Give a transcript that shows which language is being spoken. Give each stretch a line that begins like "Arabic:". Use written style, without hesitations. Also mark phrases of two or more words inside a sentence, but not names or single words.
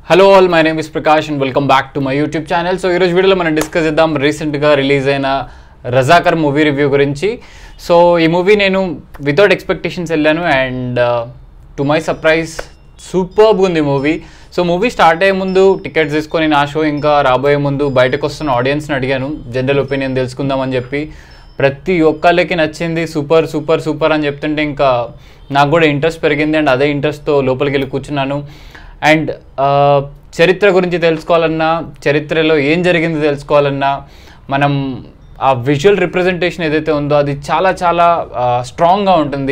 English: Hello all, my name is Prakash and welcome back to my YouTube channel. So, this video we will discuss the recent release Razakar movie review gurinchi. So, this movie nenu without expectations ellanu and to my surprise superb undi movie. So, movie start
Telugu: అయ్యే ముందు టికెట్స్ ఇస్కొని న షో ఇంకా రాబోయే ముందు బయటకు వస్తున్న ఆడియన్స్ ని అడిగాను
English: general opinion
Telugu: తెలుసుకుందాం అని చెప్పి ప్రతి ఒక్కళ్ళకి నచ్చింది సూపర్ అని చెప్తుంటే ఇంకా నాకు కూడా ఇంట్రెస్ట్ పెరిగింది అండ్ అదే ఇంట్రెస్ట్తో లోపలికి వెళ్ళి కూర్చున్నాను అండ్ చరిత్ర గురించి తెలుసుకోవాలన్నా చరిత్రలో ఏం జరిగింది తెలుసుకోవాలన్నా మనం ఆ
English: visual representation
Telugu: ఏదైతే ఉందో అది చాలా స్ట్రాంగ్గా ఉంటుంది.